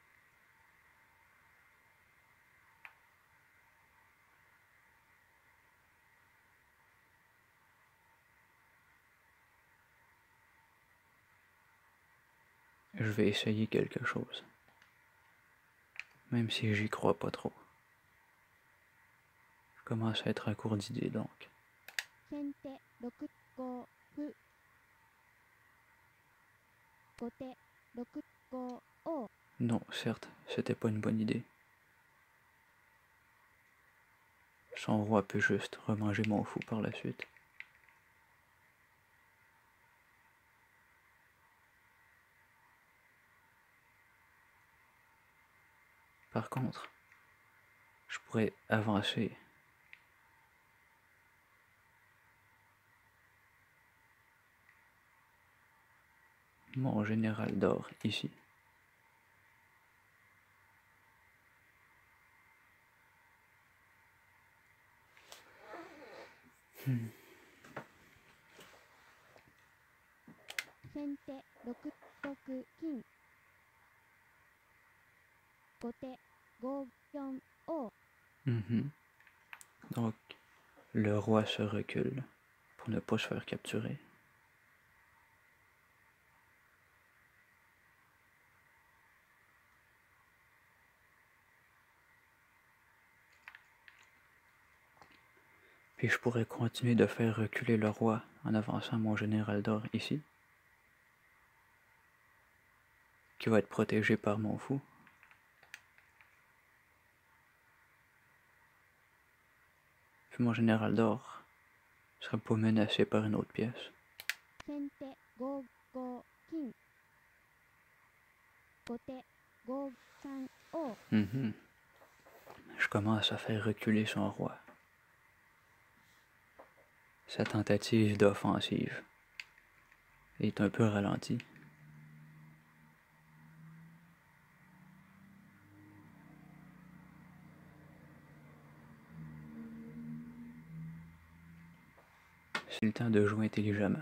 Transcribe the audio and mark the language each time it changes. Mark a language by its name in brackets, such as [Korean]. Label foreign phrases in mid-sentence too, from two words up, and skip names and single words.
[French] Je vais essayer quelque chose, même si j'y crois pas trop. Je commence à être à court d'idées donc. [Japanese] 先手6五歩後手6五王 [French] Non, certes, c'était pas une bonne idée. Son roi peut juste remanger mon fou par la suite. Par contre, je pourrais avancer. Mon général d'or ici. Hmm. [Japanese] 先手6六金後手5四王 Mhm. [French] Donc, le roi se recule pour ne pas se faire capturer. Puis je pourrais continuer de faire reculer le roi en avançant mon général d'or ici, qui va être protégé par mon fou. Puis mon général d'or serait pas menacé par une autre pièce. [Japanese] 先手5五金後手5三王 Mhm. [French] Je commence à faire reculer son roi. Sa tentative d'offensive est un peu ralentie. C'est le temps de jouer intelligemment.